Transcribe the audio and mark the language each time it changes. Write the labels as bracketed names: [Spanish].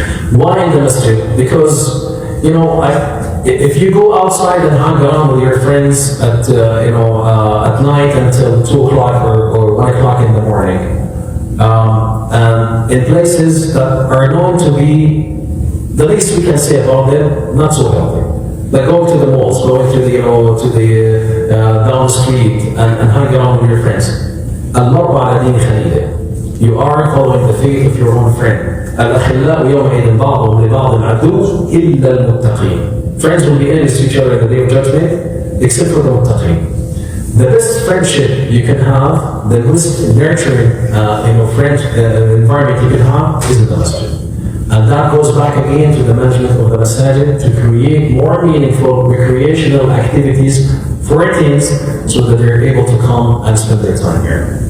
[English] Why in the masjid? Because, if you go outside and hang around with your friends at night until 2 o'clock or 1 o'clock in the morning, and in places that are known to be, the least we can say about them, not so healthy. Like going to the malls, going to the down the street and hang around with your friends. You are following the faith of your own friend. [Arabic] الأخلاء يومئذ بعضهم لبعض عدو إلا المتقين. [English] Friends will be enemies to each other in the day of judgment, except for the muttaqin. The best friendship you can have, the most nurturing friend environment you can have is in the masjid. And that goes back again to the management of the masajid to create more meaningful recreational activities for teens so that they're able to come and spend their time here.